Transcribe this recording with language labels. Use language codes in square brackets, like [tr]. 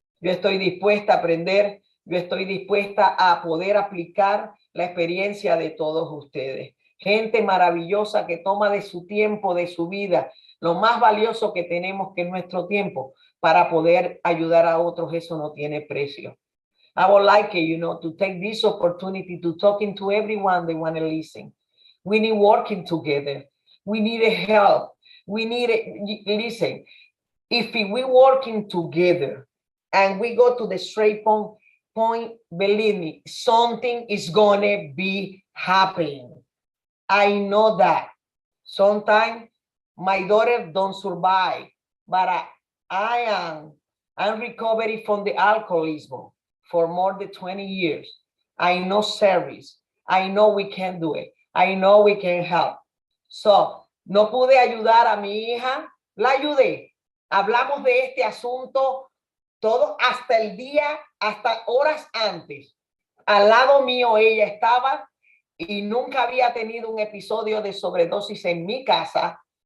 [es] Yo estoy dispuesta a aprender, yo estoy dispuesta a poder aplicar la experiencia de todos ustedes. Gente maravillosa que toma de su tiempo, de su vida, lo más valioso que tenemos, que es nuestro tiempo, para poder ayudar a otros. Eso no tiene precio. [en] I would like, to take this opportunity to talking to everyone they want to listen. We need working together. We need help. We need listen. If we working together and we go to the straight point, believe me, something is gonna be happening. I know that. Sometimes my daughter don't survive, but I I'm recovering from the alcoholism for more than 20 years. I know service. I know we can do it. I know we can help. [es] So, no pude ayudar a mi hija. La ayudé. Hablamos de este asunto todo hasta el día, hasta horas antes. Al lado mío ella estaba y nunca había tenido un episodio de sobredosis en mi casa.